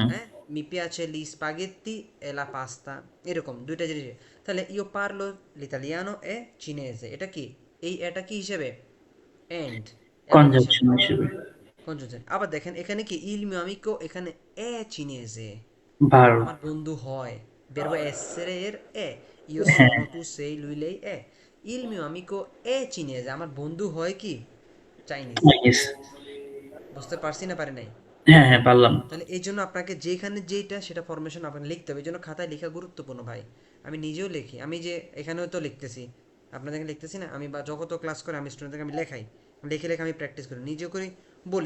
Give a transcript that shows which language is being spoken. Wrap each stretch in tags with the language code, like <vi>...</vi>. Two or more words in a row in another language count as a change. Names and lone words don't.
<bn>হ্যাঁ,</bn> <it>mi piace gli spaghetti e la pasta,</it> <bn>এরকম দুইটা জিনিস। তাহলে</bn> <it>io parlo l'italiano e cinese,</it> <bn>এটা কি এই এটা কি হিসেবে এন্ড এবং হিসেবে কনজাংশন হিসেবে। কনজুনশন। আবার দেখেন এখানে কি</bn> <it>il mio amico,</it> <bn>এখানে</bn> <it>è cinese,</it> <bn>ভার্ব। আমার বন্ধু হয়,</bn> <it>verbo essere এর এ, io</it> <bn>হ্যাঁ।</bn> <it>sono tu sei lui lei è, il mio amico è cinese,</it> <bn>আমার বন্ধু হয় কি চাইনিজ। নাইস। বুঝতে পারছি না পারি নাই? হ্যাঁ হ্যাঁ, পারলাম। তাহলে এই জন্য আপনাকে যেখানে যেটা সেটা ফরমেশন আপনাকে লিখতে হবে, এই জন্য খাতায় লেখা গুরুত্বপূর্ণ ভাই। আমি নিজেও লিখি, আমি যে এখানেও তো লিখতেছি, আপনাদেরকে লিখতেছি না, আমি বা যত ক্লাস করে আমি স্টুডেন্টদেরকে আমি লেখাই, লিখে লিখে আমি প্র্যাকটিস করি, নিজেও করি, বলি।</bn>